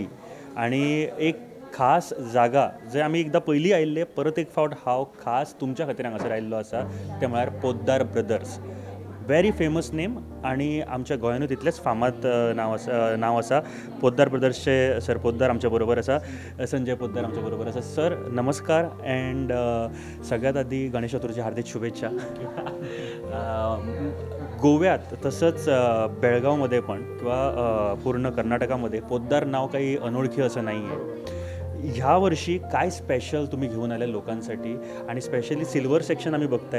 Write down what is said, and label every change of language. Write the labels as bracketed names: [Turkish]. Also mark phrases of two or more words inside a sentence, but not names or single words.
[Konkani] आनी एक खास जागा जंय आमी एकदां पयलीं आयिल्ले परत एक फावट हांव खास तुमच्या खातीर हांगासर आयिल्लो आसा तें म्हळ्यार पोद्दार ब्रदर्स. [English] very famous name [Konkani] आनी आमच्या गोंयानूच तितलेंच फामाद नांव आसा. पोद्दार ब्रदर्सचे सर पोद्दार आमच्या बरोबर आसा. संजय पोद्दार आमच्या बरोबर आसा. सर नमस्कार अँड सगळ्यात आदी गणेश चतुर्थीची हार्दिक शुभेच्छा. [Marathi] गोव्यात तसंच बेळगावमध्ये पण किंवा पूर्ण कर्नाटकामध्ये पोद्दार नाव काही अनोळखी असं नाही आहे. ह्या वर्षी काय स्पेशल तुम्ही घेऊन आले लोकांसाठी आणि [English] specially silver section [Marathi] आम्ही बघताय.